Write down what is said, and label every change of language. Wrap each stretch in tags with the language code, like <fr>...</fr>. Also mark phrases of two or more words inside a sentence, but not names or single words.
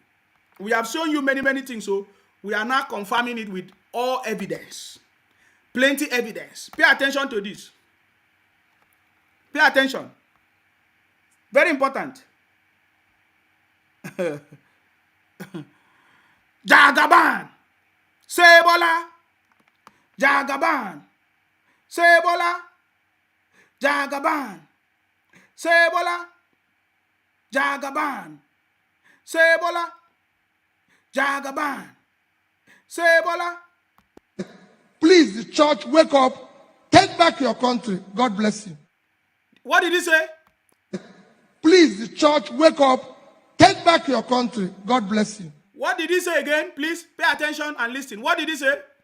<en>We have shown you many things, so we are now confirming it with all evidence. Plenty evidence. Pay attention to this. Pay attention. Very important. Jagaban. Sebola. Jagaban. Sebola. Jagaban. Sebola. Jagaban. Sebola. Jagaban. Sebola. Please, the church, wake up. Take back your country. God bless you. What did he say? Please, the church, wake up. Take back your country. God bless you. What did he say again? Please pay attention and listen. What did he say?</en>